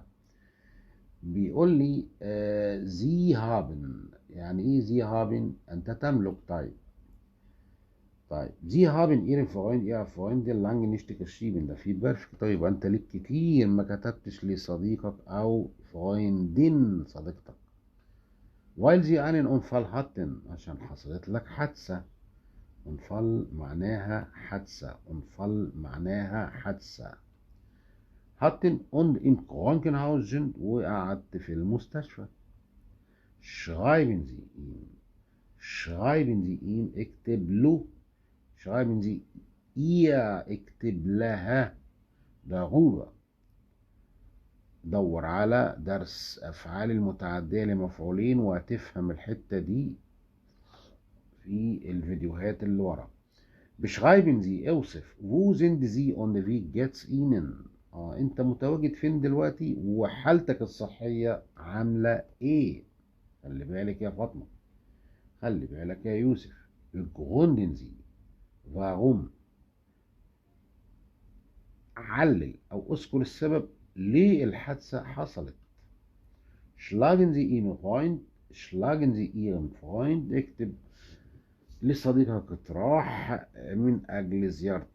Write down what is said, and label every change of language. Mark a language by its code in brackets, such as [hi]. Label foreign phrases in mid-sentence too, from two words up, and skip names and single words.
[ar] بيقول لي [de] sie haben. [ar] يعني ايه [de] sie haben? [ar] انت تملك. طيب [de] sie haben Ihren Freund [ar] ايه [de] Freund lange nicht geschrieben. [ar] ده في بيرفكت. طيب انت ليك كتير ما كتبتش لصديقك او فرويندين صديقتك. [de] weil sie einen Unfall hatten، [ar] عشان حصلت لك حادثة. Unfall معناها حادثة، Unfall معناها حادثة. [de] hatten und im Krankenhaus sind، [ar] وقعدت في المستشفى. [de] schreiben Sie ihm، schreiben Sie ihm، [ar] اكتب له. [de] schreiben Sie ihr، [ar] اكتب لها. ضرورة. دور على درس أفعال المتعدية لمفعولين وهتفهم الحتة دي في الفيديوهات اللي ورا. [de] beschreiben Sie، اوصف. wo sind Sie und wie geht's Ihnen؟ [ar] انت متواجد فين دلوقتي وحالتك الصحية عاملة ايه؟ خلي بالك يا فاطمة، خلي بالك يا يوسف. [de] begründen Sie، warum، [ar] علل او اذكر السبب ليه الحادثة حصلت. [de] schlagen Sie Ihren Freund، schlagen Sie Ihren Freund، [ar] اكتب لصديقك اقتراح من اجل زيارتك.